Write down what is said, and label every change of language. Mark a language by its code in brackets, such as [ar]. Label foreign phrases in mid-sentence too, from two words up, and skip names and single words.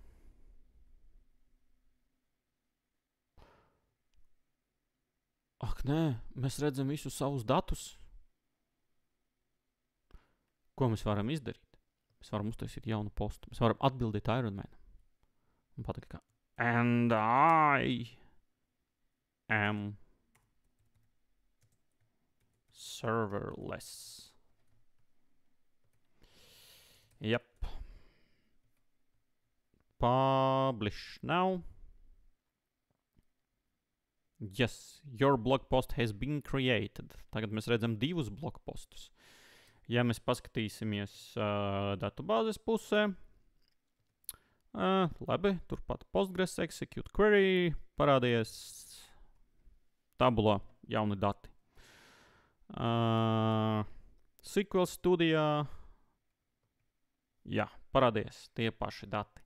[lv] Ak, nē, mēs redzam visus savus datus. Ko mēs varam izdarīt? Mēs varam uztaisīt jaunu postu. Mēs varam atbildēt Ironmanam. Un pateikt, ka [en] and I am serverless. Yep. Publish now. Yes, your blog post has been created. [lv] Tagad mēs redzam divus blog postus. Ja mēs paskatīsimies datubāzes pusē, labi, turpat Postgres [en] execute query [lv] parādījies tabulā jauni dati. SQL studijā, parādījies tie paši dati.